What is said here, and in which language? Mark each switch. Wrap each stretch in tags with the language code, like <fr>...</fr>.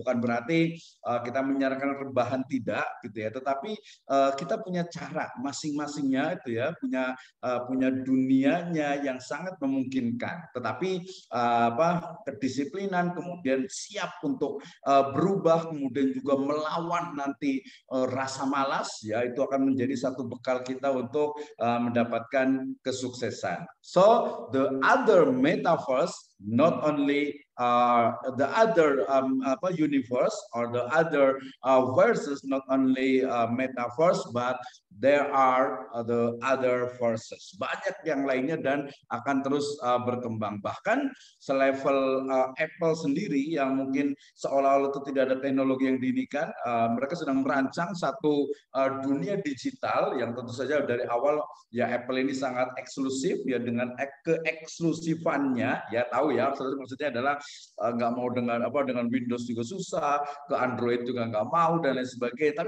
<id>Bukan berarti kita menyarankan rebahan, tidak gitu, ya, tetapi kita punya cara masing-masingnya itu, ya, punya dunianya yang sangat memungkinkan, tetapi kedisiplinan, kemudian siap untuk berubah, kemudian juga melawan nanti rasa malas, ya, itu akan menjadi satu bekal kita untuk mendapatkan kesuksesan.</id> <en>So the other metaverse, not only the other universe or the other verses, not only metaverse, but there are the other verses.</en> <id>Banyak yang lainnya dan akan terus berkembang. Bahkan selevel Apple sendiri yang mungkin seolah-olah itu tidak ada teknologi yang diinikan, mereka sedang merancang satu dunia digital yang tentu saja dari awal, ya, Apple ini sangat eksklusif, ya, dengan keeksklusifannya, ya, tahu, ya, maksudnya adalah nggak mau dengan Windows juga susah, ke Android juga nggak mau, dan lain sebagainya.</id>